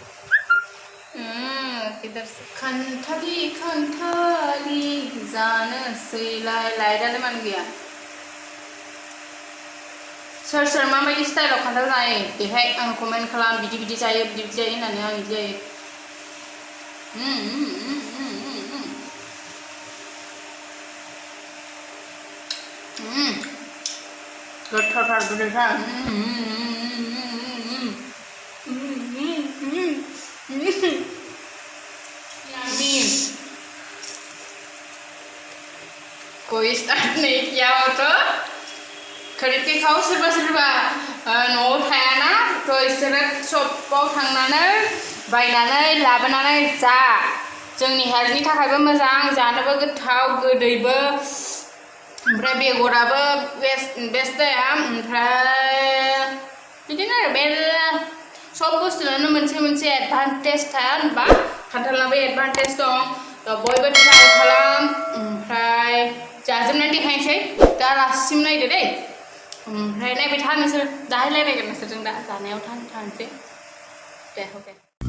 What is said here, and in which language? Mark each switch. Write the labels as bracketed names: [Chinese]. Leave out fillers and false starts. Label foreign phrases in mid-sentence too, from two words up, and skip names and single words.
[Bodo] खान्थालि जानोसैलाय लाइटआनो मानो गैया सोर माबायदि स्टाइलाव खान्थाल जायो बेहाय आं कमेन्ट खालाम बिदि जायो होननानै आं बिदि जायो गोथावथार गोदैथार [Hindi] कोई स्टार्ट नहीं किया हो तो खरीद के खाओ [Bodo] सोरबा न'आव थायाना [Hindi] तो [Bodo] इसोरो शपआव थांनानै बायनानै लाबोनानै जा जोंनि हेल्थनि थाखायबो मोजां जानोबो गोथाव गोदैबो ओमफ्राय बेगराबो बेस्ट जाया ओमफ्राय बिदिनो आरो मेरला सब बुस्थुआनो मोनसे एडभान्टेज थाया होनबा खान्थालनाबो एडभान्टेज दं थ' बयबो ट्राइ खालाम ओमफ्राय जाजोबनानै देखायनोसै दा लास्टसिम नायदो दै ओमफ्राय नायबाय था नोंसोर दाहाय रायलायगोन नोंसोरजों दा जानायाव थांसै दे अके